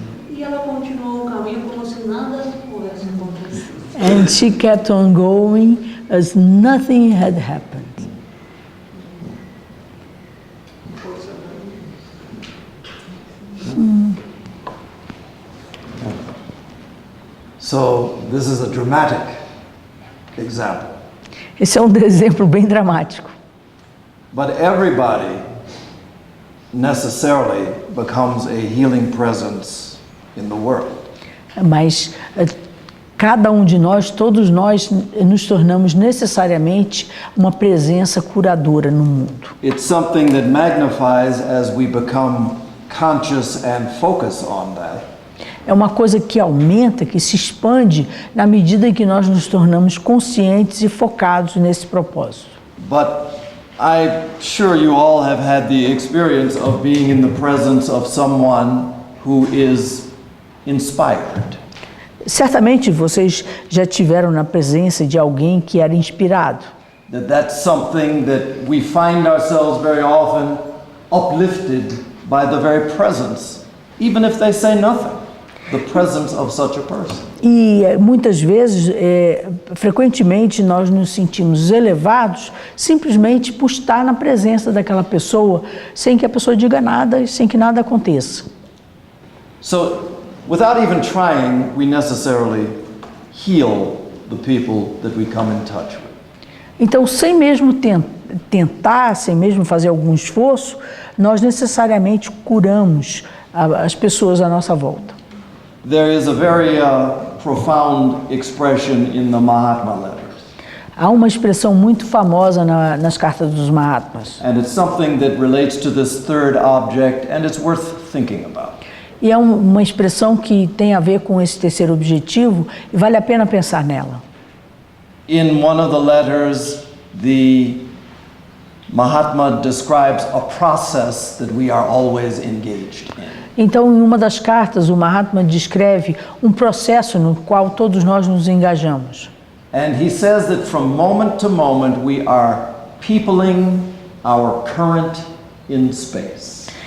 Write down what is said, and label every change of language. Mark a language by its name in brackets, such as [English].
[Portuguese] E ela continuou o caminho como se nada houvesse acontecido. [English] And she kept on going as nothing had happened. [Portuguese] Força da [English] So this is a dramatic example. [Portuguese] Esse é um exemplo bem dramático. [English] But everybody necessarily becomes a healing presence in the world. [Portuguese] Mas cada um de nós, todos nós, nos tornamos necessariamente uma presença curadora no mundo. [English] It's something that magnifies as we become conscious and focus on that. [Portuguese] É uma coisa que aumenta, que se expande na medida em que nós nos tornamos conscientes e focados nesse propósito. [English] But I'm sure you all have had the experience of being in the presence of someone who is inspired. [Portuguese] Certamente vocês já tiveram na presença de alguém que era inspirado. [English] That's something that we find ourselves very often uplifted by the very presence even if they say nothing, the presence of such a person. [Portuguese] E muitas vezes, frequentemente, nós nos sentimos elevados simplesmente por estar na presença daquela pessoa, sem que a pessoa diga nada e sem que nada aconteça. [English] So, without even trying, we necessarily heal the people that we come in touch with. [Portuguese] Então, sem mesmo tentar, sem mesmo fazer algum esforço, nós necessariamente curamos as pessoas à nossa volta. [English] There is a very profound expression in the Mahatma letters. [Portuguese] Há uma expressão muito famosa nas cartas dos Mahatmas. [English] And it's something that relates to this third object, and it's worth thinking about. [Portuguese] E é uma expressão que tem a ver com esse terceiro objetivo e vale a pena pensar nela. [English] In one of the letters, the Mahatma describes a process that we are always engaged in. [Portuguese] Então, em uma das cartas, o Mahatma descreve um processo no qual todos nós nos engajamos. [English] And he says that from moment to moment we are peopling our current in space.